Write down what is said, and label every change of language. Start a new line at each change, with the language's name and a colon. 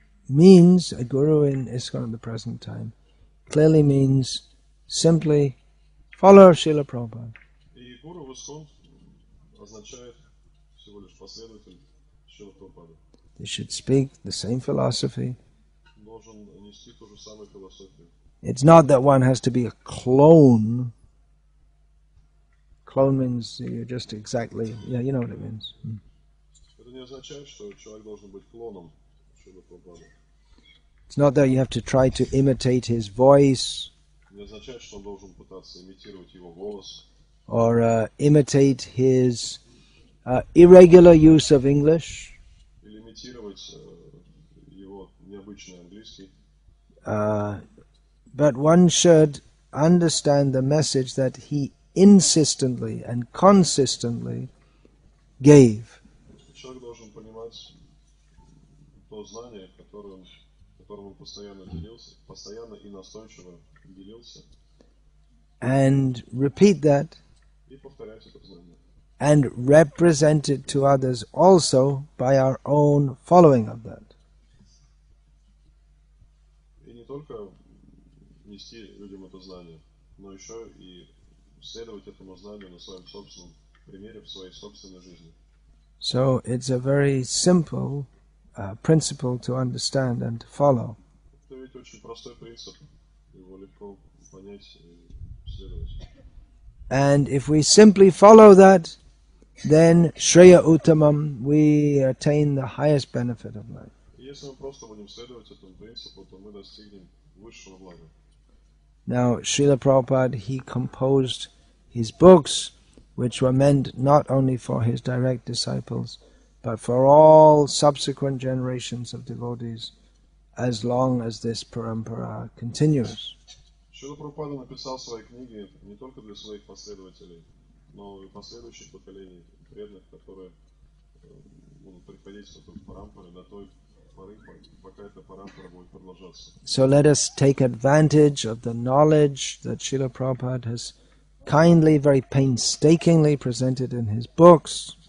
English: A guru in ISKCON at the present time, clearly means simply follower of Srila Prabhupada.
Russian: И гуру в ISKCON означает всего лишь последователь Шрила Прабхупады.
English: They should speak the same philosophy.
Russian: Должен нести ту же самую философию.
English: It's not that one has to be a clone. Clone means you're just exactly, you know what it means.
Russian: Это не означает, что человек должен быть клоном Шрилы Прабхупады.
English: It's not that you have to try to imitate his voice.
Russian: Не означает, что он должен пытаться имитировать его голос.
English: Or imitate his irregular use of English.
Russian: Или имитировать его необычный английский.
English: But one should understand the message that he insistently and consistently gave.
Russian: Человек должен понимать то знание, которым он постоянно делился, постоянно и настойчиво делился.
English: And repeat that.
Russian: И повторять это знание.
English: And represent it to others also by our own following of that.
Russian: И не только нести людям это знание, но еще и следовать этому знанию на своем собственном примере, в своей собственной жизни.
English: So it's a very simple principle to understand and to follow.
Russian: Это ведь очень простой принцип, его легко понять и следовать.
English: And if we simply follow that, then Shreya Uttamam, we attain the highest benefit of life.
Russian: Если мы просто будем следовать этому принципу, то мы достигнем высшего блага.
English: Now, Srila Prabhupada, he composed his books, which were meant not only for his direct disciples, but for all subsequent generations of devotees, as long as this Parampara continues.
Russian: Шрила Прабхупада написал свои книги не только для своих последователей, но и последующих поколений преданных, которые будут приходить к этой парампаре до той поры, пока эта парампара будет продолжаться.
English: So let us take advantage of the knowledge that Srila Prabhupada has kindly, very painstakingly presented in his books.